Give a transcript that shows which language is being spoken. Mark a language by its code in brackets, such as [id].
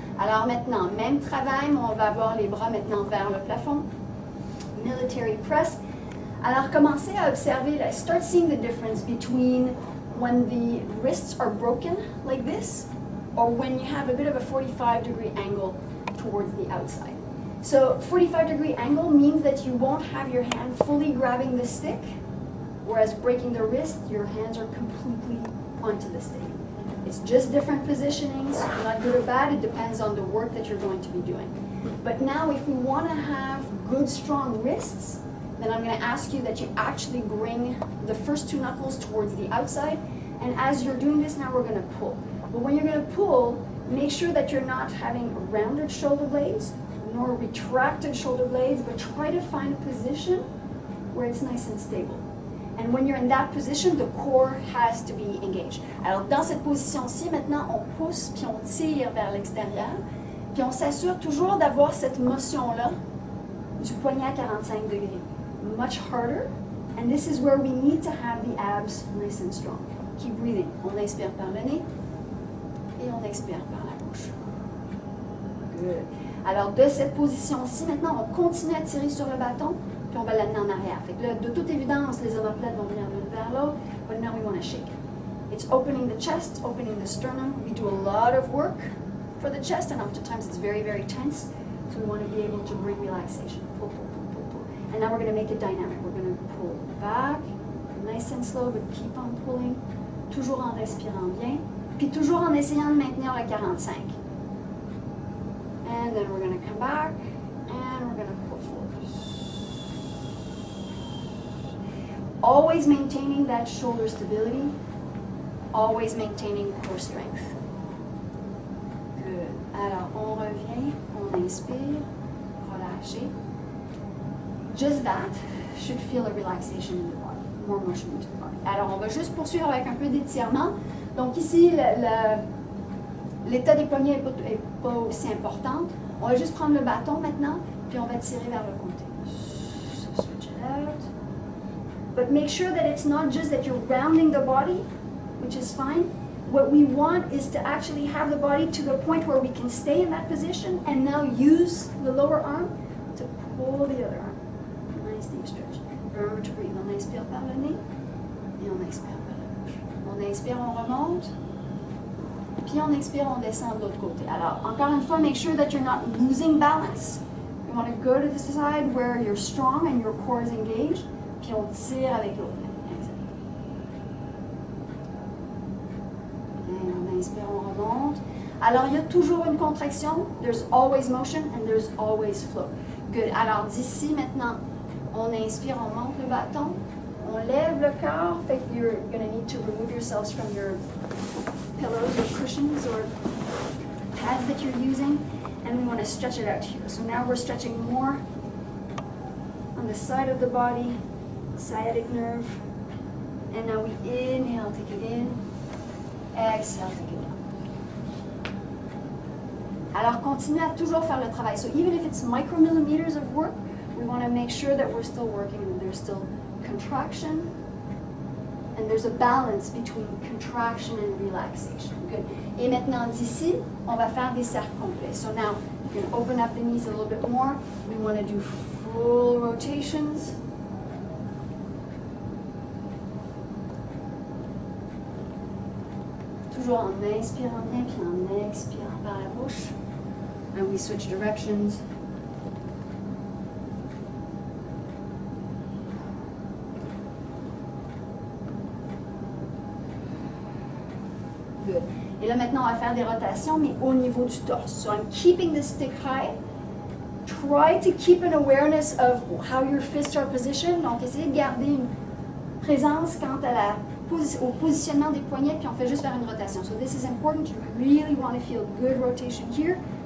[fr] Alors maintenant, même travail, mais on va avoir les bras maintenant vers le plafond. [en] Military press. [fr] Alors commencez à observer, [en] start seeing the difference between when the wrists are broken like this, or when you have a bit of a 45-degree angle towards the outside. So 45-degree angle means that you won't have your hand fully grabbing the stick, whereas breaking the wrist, your hands are completely onto the stick. It's just different positionings, not good or bad, it depends on the work that you're going to be doing. But now if we want to have good strong wrists, then I'm going to ask you that you actually bring the first two knuckles towards the outside, and as you're doing this now we're going to pull. But when you're going to pull, make sure that you're not having rounded shoulder blades nor retracted shoulder blades, but try to find a position where it's nice and stable. And when you're in that position, the core has to be engaged. [fr] Alors dans cette position-ci, maintenant on pousse puis on tire vers l'extérieur, puis on s'assure toujours d'avoir cette motion-là du poignet à 45 degrés. [en] Much harder, and this is where we need to have the abs nice and strong. Keep breathing. [fr] On inspire par le nez et on expire par la bouche. Good. Alors de cette position-ci, maintenant on continue à tirer sur le bâton, puis on va l'amener en arrière. Fait que là, de toute évidence, les omoplates vont venir l'une vers l'autre, [en] but now we want to shake it. It's opening the chest, opening the sternum. We do a lot of work for the chest, and oftentimes it's very, very tense, so we want to be able to bring relaxation. Pull, pull, pull, pull, pull. And now we're going to make it dynamic. We're going to pull back, nice and slow, but keep on pulling, [fr] toujours en respirant bien, puis toujours en essayant de maintenir le 45. [en] And then we're going to come back, and we're going to pull forward. Always maintaining that shoulder stability, always maintaining core strength. Good. [fr] Alors, on revient, on inspire, relâchez. [en] Just that should feel a relaxation in the body, more motion into the body. [fr] Alors, on va juste poursuivre avec un peu d'étirement. Donc ici, l'état des poignets n'est pas aussi important. On va juste prendre le bâton maintenant, puis on va tirer vers le côté. [en] So switch it out. But make sure that it's not just that you're rounding the body, which is fine. What we want is to actually have the body to the point where we can stay in that position and now use the lower arm to pull the other arm. Nice deep stretch. Remember to breathe. [fr] On inspire par le nez et on expire par la bouche. On inspire, on remonte. Puis on expire, on descend de l'autre côté. Alors, encore une fois, [en] make sure that you're not losing balance. You want to go to the side where you're strong and your core is engaged. [fr] Puis on tire avec l'autre main. Et on inspire, on remonte. Alors, il y a toujours une contraction. [en] There's always motion and there's always flow. Good. [fr] Alors, d'ici maintenant, on inspire, on monte le bâton. On lève le corps. Fait que [en] you're going to need to remove yourselves from your pillows or cushions or pads that you're using. And we want to stretch it out here. So now we're stretching more on the side of the body. Sciatic nerve, and now we inhale, take it in, exhale, take it down. [fr] Alors continue à toujours faire le travail. [en] So even if it's micromillimeters of work, we want to make sure that we're still working and there's still contraction and there's a balance between contraction and relaxation. Good. [fr] Et maintenant d'ici, on va faire des cercles complets. [en] So now you can open up the knees a little bit more. We want to do full rotations. [fr] Toujours en inspirant bien, puis en expirant par la bouche. [en] And we switch directions. [fr] Good. Et là maintenant, on va faire des rotations, mais au niveau du torse. [en] So I'm keeping the stick high. Try to keep an awareness of how your fists are positioned. [fr] Donc, essayez de garder une présence quant à au positionnement des poignets, puis on fait juste faire une rotation. [en] So this is important. You really want to feel good rotation here.